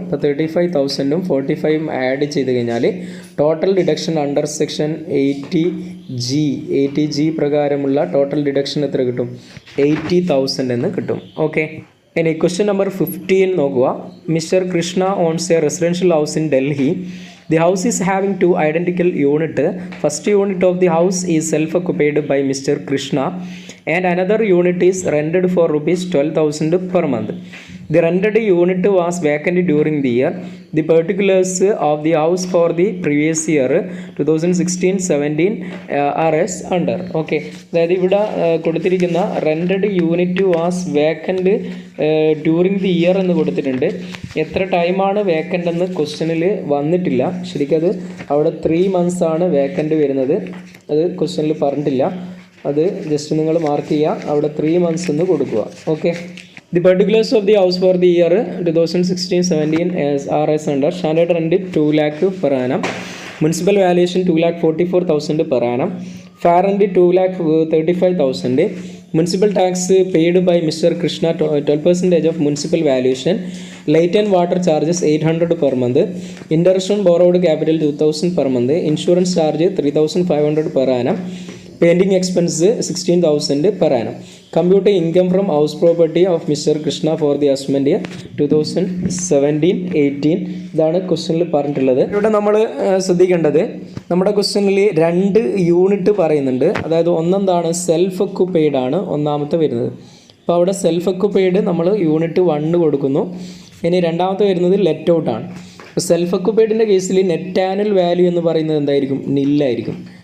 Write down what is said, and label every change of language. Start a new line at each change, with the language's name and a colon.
Malayalam: അപ്പോൾ 35,000ഉം 45ഉം ആഡ് ചെയ്ത് കഴിഞ്ഞാൽ total deduction under section 80G പ്രകാരമുള്ള ടോട്ടൽ ഡിഡക്ഷൻ എത്ര കിട്ടും? 80,000 എന്ന് കിട്ടും. ഓക്കെ, ഇനി ക്വസ്റ്റ്യൻ നമ്പർ 15 നോക്കുക.
English: Mister Krishna owns a residential house in Delhi. The house is having 2 identical units. First unit of the house is self-occupied by Mr. Krishna and another unit is rented for rupees 12,000 per month. The rented unit was vacant during the year. The particulars of the house for the previous year 2016-17 are as under.
Malayalam: Okay, അതായത് ഇവിടെ കൊടുത്തിരിക്കുന്ന
English: rented unit was vacant during the year
Malayalam: എന്ന് കൊടുത്തിട്ടുണ്ട്. എത്ര ടൈമാണ് vacant എന്ന് ക്വസ്റ്റ്യനിൽ വന്നിട്ടില്ല. ശരിക്കും അത് അവിടെ 3 months ആണ് വേക്കൻ്റ് വരുന്നത്. അത് ക്വസ്റ്റ്യനിൽ പറഞ്ഞിട്ടില്ല. അത് ജസ്റ്റ് നിങ്ങൾ മാർക്ക് ചെയ്യുക. അവിടെ 3 months എന്ന് കൊടുക്കുക.
English: Okay, the particulars of the house for the year 2016-17 are as under. Standard rent 2 lakh per annum. Municipal valuation 2,44,000 per annum. Fair rent 2,35,000. Municipal tax paid by Mr. Krishna 12% of municipal valuation. Light and water charges 800 per month. Interest on borrowed capital 2,000 per month. Insurance charge 3,500 per annum. Painting expense 16,000 per annum. Compute income from house property of Mr. Krishna for the assessment year 2017-18.
Malayalam: ഇതാണ് ക്വസ്റ്റ്യനിൽ പറഞ്ഞിട്ടുള്ളത്. ഇവിടെ നമ്മൾ ശ്രദ്ധിക്കേണ്ടത്, നമ്മുടെ ക്വസ്റ്റ്യനിൽ 2 unit പറയുന്നുണ്ട്. അതായത് ഒന്നെന്താണ്? സെൽഫ് ഒക്കുപ്പൈഡ് ആണ് ഒന്നാമത്തെ വരുന്നത്. അപ്പോൾ അവിടെ സെൽഫ് ഒക്കുപ്പൈഡ് നമ്മൾ യൂണിറ്റ് 1 കൊടുക്കുന്നു. ഇനി രണ്ടാമത്തെ വരുന്നത് ലെറ്റ് ഔട്ട് ആണ്. അപ്പോൾ സെൽഫ് ഒക്കുപ്പൈഡിൻ്റെ കേസിൽ നെറ്റ് ആനുവൽ വാല്യൂ എന്ന് പറയുന്നത് എന്തായിരിക്കും? നില്ലായിരിക്കും.